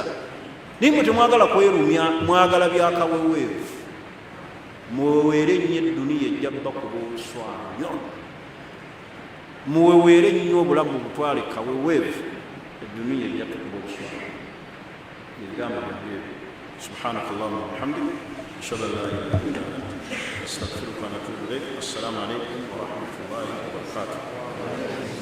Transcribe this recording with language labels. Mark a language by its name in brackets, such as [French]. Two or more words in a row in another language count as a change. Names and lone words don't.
[Ganda] Naye mwe temwagala kwerumya mwagala byakaweweevu muweweere nnyo edduniya ejja bakuba oluswanyo muweweere nnyo obulamu butwale kaweweevu edduniya ejja tukuba oluswanyo. Ebigambo byange [Arabic] سبحانك اللهم وبحمدك أشهد أن لا إله إلا أنت أستغفرك وأتوب إليك. السلام عليكم ورحمة الله وبركاته.